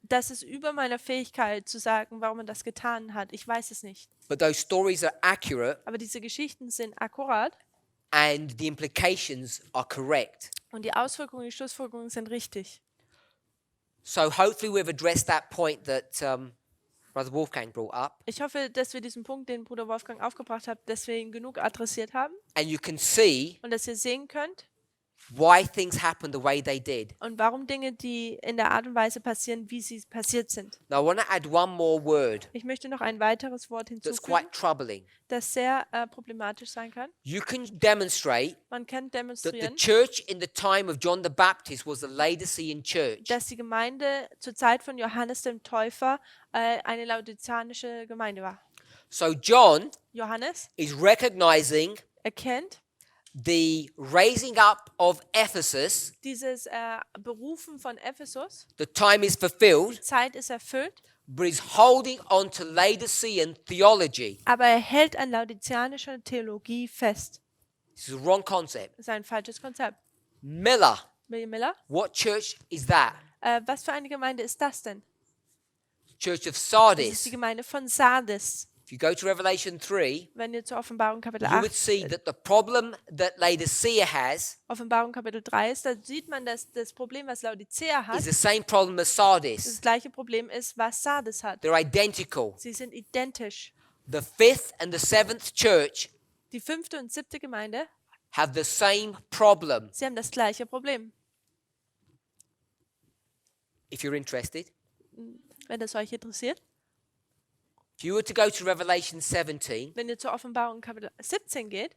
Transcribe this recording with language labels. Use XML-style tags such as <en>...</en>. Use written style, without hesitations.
<de>Das ist über meiner Fähigkeit zu sagen, warum er das getan hat. Ich weiß es nicht.</de> <en>But those stories are accurate</en> <de>Aber diese Geschichten sind akkurat</de> <en>and the implications are correct.</en> <de>und die Auswirkungen, die Schlussfolgerungen sind richtig.</de> <en>So hopefully we've addressed that point that Brother Wolfgang brought up.</en> <de>Ich hoffe, dass wir diesen Punkt, den Bruder Wolfgang aufgebracht hat, deswegen genug adressiert haben</de> <en>And you can see</en> <de>und dass ihr sehen könnt</de> <en>why things happened the way they did.</en> <de>und warum Dinge, die in der Art und Weise passieren, wie sie passiert sind.</de> <en>Now I want to add one more word</en> <de>Ich möchte noch ein weiteres Wort</de> <en>that's</en> <de>hinzufügen,</de> <en>quite troubling.</en> <de>das sehr problematisch sein kann.</de> <en>You can demonstrate</en> <de>Man kann</de> <en>that the</en> <de>demonstrieren,</de> <en>church in the time of John the Baptist was the Laodicean church.</en> <de>dass die Gemeinde zur Zeit von Johannes dem Täufer eine laodiceanische Gemeinde war.</de> <en>So John</en> <de>Johannes</de> <en>is recognizing</en> <de>erkennt</de> <en>the raising up of Ephesus.</en> <de>dieses Berufen von Ephesus,</de> <en>The time is fulfilled,</en> <de>Zeit ist erfüllt,</de> <en>but is holding on to Laodicean theology.</en> <de>aber er hält an laodiceanischer Theologie fest.</de> <en>This is a wrong concept.</en> <de>Das ist ein falsches Konzept.</de> <en>Miller,</en> <de>William Miller,</de> <en>what church is that?</en> <de>was für eine Gemeinde ist das denn?</de> <en>Church of</en> <de>Das ist die</de> <en>Sardis.</en> <de>Gemeinde von Sardis.</de> <en>If you go to Revelation 3,</en> <de>Wenn ihr zur Offenbarung Kapitel</de> <en>you would</en> <de>8,</de> <en>see that the problem that Laodicea has</en> <de>Offenbarung Kapitel 3 ist, da sieht man, dass das Problem, was Laodicea hat,</de> <en>is the same problem as</en> <de>das</de> <en>Sardis.</en> <de>gleiche Problem ist, was Sardis hat.</de> <en>They're identical.</en> <de>Sie sind identisch.</de> <en>The fifth and the seventh church</en> <de>Die 5. und 7. Gemeinde,</de> <en>have the same problem.</en> <de>sie haben das gleiche Problem.</de> <en>If you're interested,</en> <de>Wenn das euch interessiert.</de> <en>if you were to go to Revelation 17,</en> <de>Wenn ihr zur Offenbarung Kapitel 17 geht,</de>